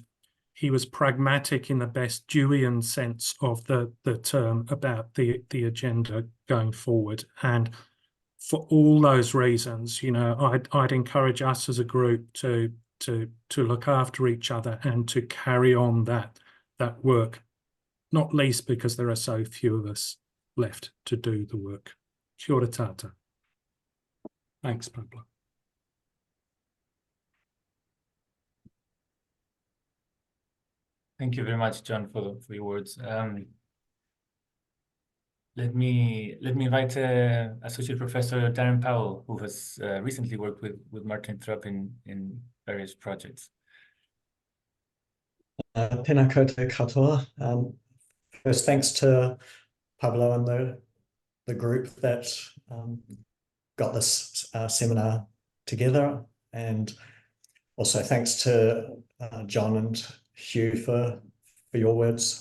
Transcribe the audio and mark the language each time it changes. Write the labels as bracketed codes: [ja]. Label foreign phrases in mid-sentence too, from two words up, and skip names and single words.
[en] He was pragmatic in the best Deweyan sense of the term about the agenda going forward. And for all those reasons, you know, I'd encourage us as a group to look after each other and to carry on that work, not least because there are so few of us left to do the work. [mi] Kia ora tata. [en] Thanks, Pablo. Thank you very much, John, for your words. Let me invite Associate Professor Darren Powell, who has recently worked with Martin Thrupp in various projects. [mi] Tēnā koutou katoa. [en] First, thanks to Pablo and the group that got this seminar together, and also thanks to John and Hugh for your words.